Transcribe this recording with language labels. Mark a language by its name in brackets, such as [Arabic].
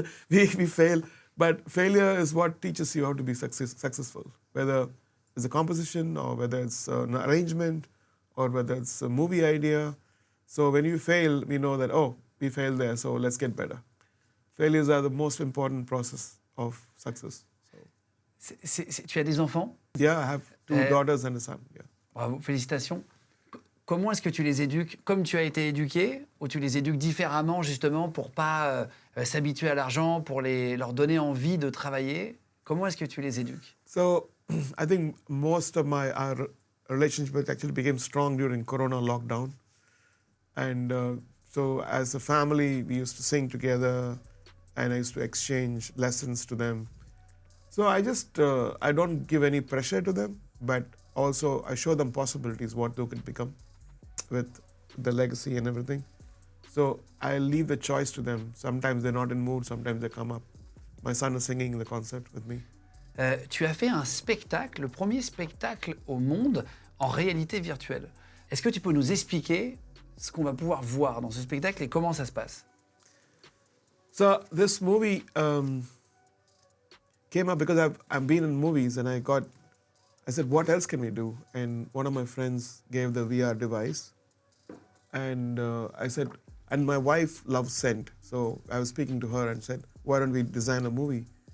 [English] we fail, but failure is what teaches you how to be successful, whether it's a composition or whether it's an arrangement or whether it's a movie idea. So when you fail, we know that, we failed there, so let's get better. Failures are the most important process of success. So. [French] Tu as des enfants? [English] Yeah, I have 2 daughters and a son. Yeah. [French] Bravo, félicitations. Comment est-ce que tu les éduques? Comme tu as été éduqué, ou tu les éduques différemment justement pour pas s'habituer à l'argent, pour leur donner envie de travailler? Comment est-ce que tu les éduques? [English] So I think most of our relationship actually became strong during Corona lockdown. And so as a family, we used to sing together, and I used to exchange lessons to them. So I don't give any pressure to them, but also I show them possibilities, what they could become with the legacy and everything. So I leave the choice to them. Sometimes they're not in mood, sometimes they come up. My son is singing in the concert with me. [French] Tu as fait un spectacle, le premier spectacle au monde en réalité virtuelle. Est-ce que tu peux nous expliquer ce qu'on va pouvoir voir dans ce spectacle et comment ça se passe? [English] So this movie came up because I've been in movies, and I said, what else can we do? And one of my friends gave the VR device, and I said, and my wife loves scent, so I was speaking to her and said, why don't we design a movie?